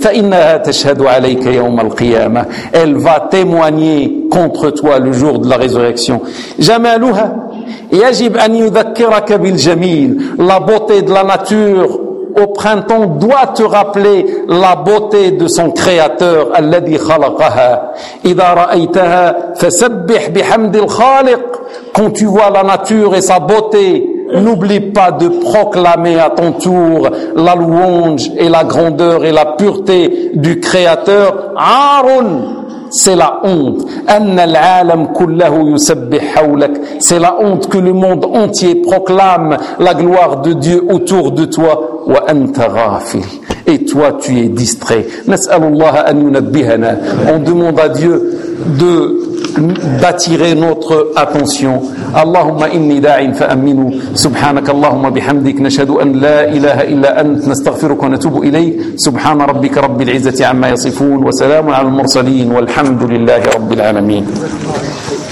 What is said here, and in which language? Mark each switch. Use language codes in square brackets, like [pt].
[fr] Elle va témoigner contre toi le jour de la résurrection. La beauté de la nature au printemps doit te rappeler la beauté de son créateur [ar] الذي خلقها. إذا رأيتها فسبح بحمد الخالق. [fr] Quand tu vois la nature et sa beauté, n'oublie pas de proclamer à ton tour la louange et la grandeur et la pureté du Créateur. [ar] عارٌ, [fr] c'est la honte. [ar] أن العالم كله يسبح حولك, [fr] c'est la honte que le monde entier proclame la gloire de Dieu autour de toi. [ar] وأنت غافل, [fr] et toi tu es distrait. [ar] نسأل الله أن ينبهنا, [fr] on demande à Dieu de d'attirer notre attention. [ar] اللهم إني داع فأمنه. سبحانك اللهم بحمدك نشهد أن لا إله إلا أنت نستغفرك ونتوب إليك. سبحان ربك رب العزة عما يصفون وسلام على المرسلين والحمد لله رب العالمين.